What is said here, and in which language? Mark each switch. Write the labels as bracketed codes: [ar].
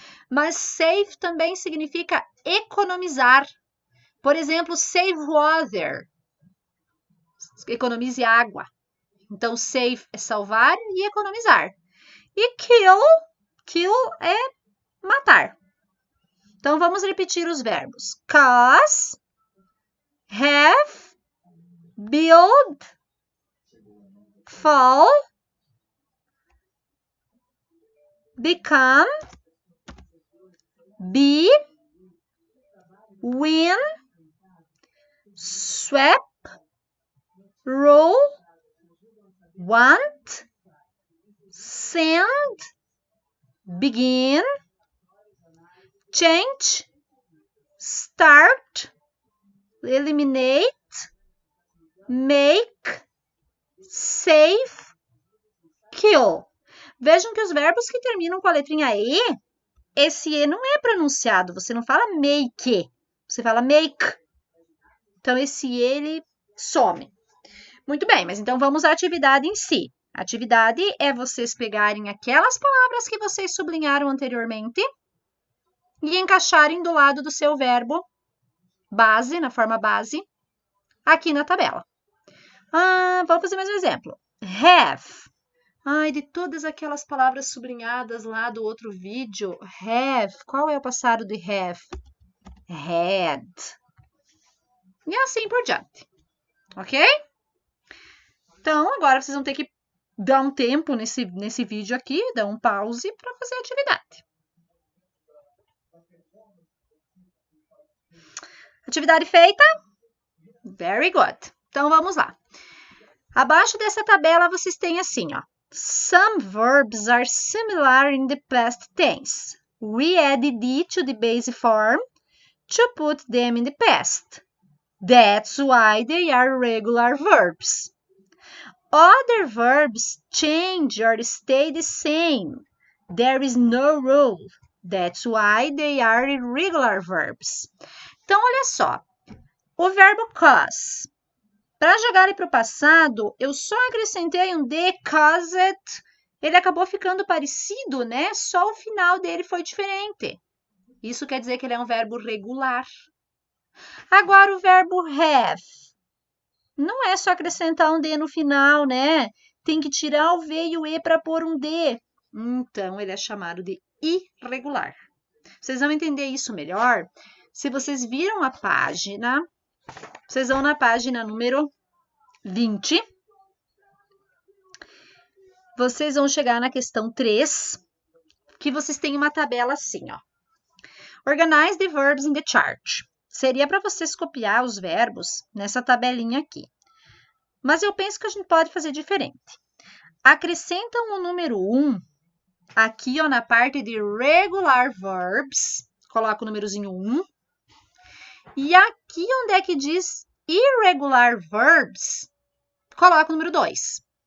[pt] Mas save também significa economizar. Por exemplo, [en] save water. [pt] Economize água. Então, save é salvar e economizar. E kill. Kill é matar. Então, vamos repetir os verbos. [en] Cause, have, build, fall, become, be, win, sweep, rule, want, send, begin, change, start, eliminate, make, save, kill. [pt] Vejam que os verbos que terminam com a letrinha E, esse E não é pronunciado. Você não fala make, você fala make. Então, esse E, ele some. Muito bem, mas então vamos à atividade em si. A atividade é vocês pegarem aquelas palavras que vocês sublinharam anteriormente e encaixarem do lado do seu verbo base, na forma base, aqui na tabela. Vamos fazer mais um exemplo. Have. De todas aquelas palavras sublinhadas lá do outro vídeo, have. Qual é o passado de have? Had. E assim por diante. Ok? Então, agora vocês vão ter que dar um tempo nesse vídeo aqui, dar um pause para fazer a atividade. Atividade feita? [en] Very good. [pt] Então, vamos lá. Abaixo dessa tabela, vocês têm assim, ó. [en] Some verbs are similar in the past tense. We added D to the base form to put them in the past. That's why they are regular verbs. Other verbs change or stay the same. There is no rule. That's why they are irregular verbs. [pt] Então, olha só. O verbo cause. Para jogar ele para o passado, eu só acrescentei um de, caused. Ele acabou ficando parecido, né? Só o final dele foi diferente. Isso quer dizer que ele é um verbo regular. Agora, o verbo have. Não é só acrescentar um de no final, né? Tem que tirar o V e o E para pôr um D. Então, ele é chamado de irregular. Vocês vão entender isso melhor se vocês viram a página. Vocês vão na página número 20. Vocês vão chegar na questão 3, que vocês têm uma tabela assim, ó. [en] Organize the verbs in the chart. [pt] Seria para vocês copiar os verbos nessa tabelinha aqui. Mas eu penso que a gente pode fazer diferente. Acrescentam o número 1 aqui, ó, na parte de [en] regular verbs. [pt] Coloca o númerozinho 1. E aqui onde é que diz [en] irregular verbs, [pt] coloca o número 2.